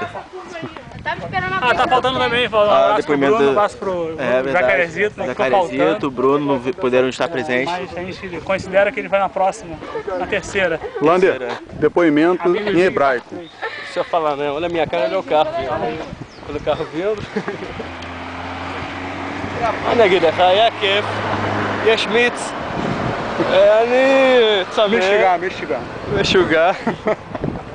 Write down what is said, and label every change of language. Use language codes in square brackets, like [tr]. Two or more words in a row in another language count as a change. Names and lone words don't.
[pt] Tá faltando também, um abraço depoimento pro Bruno, um abraço pro Jacarezito, né? Que ficou faltando. Jacarezito, o Bruno não puderam estar presentes. Mas a gente considera que ele vai na próxima, na terceira. Lander, depoimento em hebraico. Deixa eu falar, né? Olha a minha cara, olha o carro. Olha o carro vindo. [he] אני אגיד לך, היה כיף, יש מיץ, אני צמא, Mexigar. משוגע.